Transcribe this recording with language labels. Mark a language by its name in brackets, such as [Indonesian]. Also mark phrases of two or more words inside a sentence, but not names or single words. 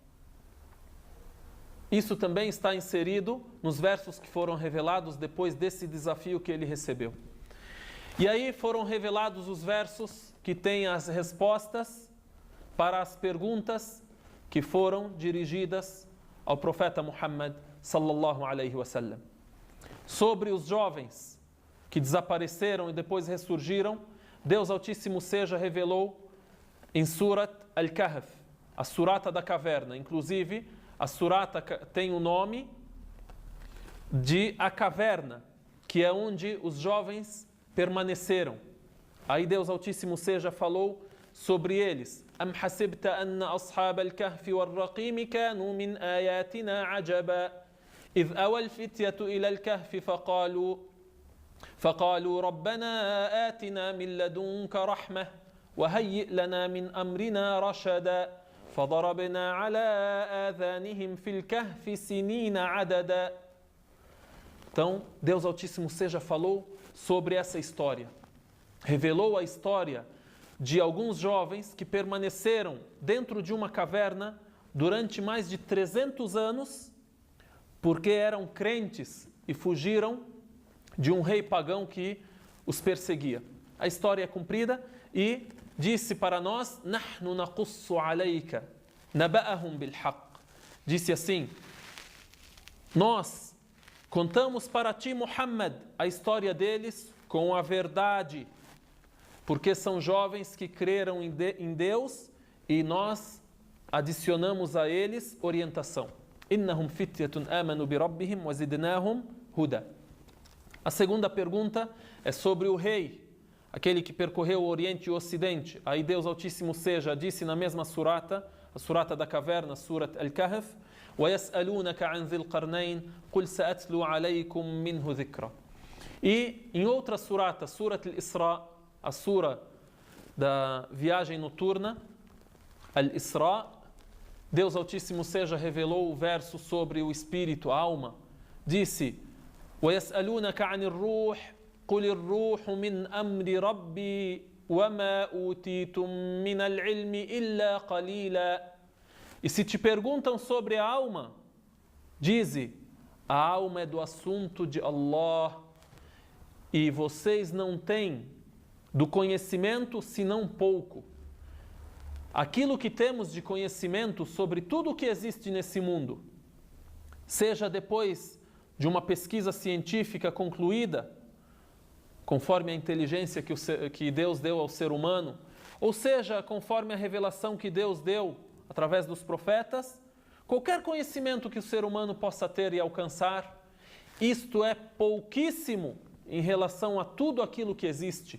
[Portuguese] Isso também está inserido nos versos que foram revelados depois desse desafio que ele recebeu. E aí foram revelados os versos que têm as respostas para as perguntas que foram dirigidas ao profeta Muhammad [Arabic] صلى الله عليه وسلم. [Portuguese] Sobre os jovens que desapareceram e depois ressurgiram, Deus Altíssimo seja revelou em Surat Al-Kahf, a Surata da Caverna. Inclusive, a Surata tem o nome de A Caverna, que é onde os jovens permaneceram. Aí Deus Altíssimo seja falou sobre eles. [Arabic] أم حسبت أن أصحاب الكهف والرقيم كانوا من آياتنا عجبا إذ أوى الفتية إلى الكهف فقالوا ربنا آتنا من لدنك رحمة وهيئ لنا من أمرنا رشدا فضربنا على آذانهم في الكهف سنين عددا. [Portuguese] Então, Deus Altíssimo seja falou sobre essa história. Revelou a história de alguns jovens que permaneceram dentro de uma caverna durante mais de 300 anos porque eram crentes e fugiram de um rei pagão que os perseguia. A história é cumprida e disse para nós, [Arabic] نحن نقص عليك نبأهم بالحق. [Portuguese] Disse assim, nós contamos para ti, Muhammad, a história deles com a verdade, porque são jovens que creram em Deus e nós adicionamos a eles orientação. [Arabic] إنهم فتية آمنوا بربهم وزدناهم هدى. [Portuguese] A segunda pergunta é sobre o rei, aquele que percorreu o Oriente e o Ocidente. Aí Deus Altíssimo seja, disse na mesma surata, a surata da caverna, [Arabic] Surat Al-Kahf, وَيَسْأَلُونَكَ عَنْ ذِي الْقَرْنَيْنِ قُلْ سَأَتْلُو عَلَيْكُمْ مِنْهُ ذِكْرًا. [Portuguese] E em outra surata, Surat Al-Isra, a sura da viagem noturna, Al-Isra, Deus Altíssimo seja revelou o verso sobre o espírito, a alma. Disse, [Arabic] وَيَسْأَلُونَكَ عَنِ الرُّوحِ قُلِ الرُّوحُ مِنْ أَمْرِ رَبِّي وَمَا أُوتِيتُم مِّنَ الْعِلْمِ إِلَّا قَلِيلًا. [Portuguese] E se te perguntam sobre a alma, Dize, a alma é do assunto de Allah e vocês não têm do conhecimento senão pouco. Aquilo que temos de conhecimento sobre tudo o que existe nesse mundo, seja depois de uma pesquisa científica concluída, conforme a inteligência que Deus deu ao ser humano, ou seja, conforme a revelação que Deus deu através dos profetas, qualquer conhecimento que o ser humano possa ter e alcançar, isto é pouquíssimo em relação a tudo aquilo que existe.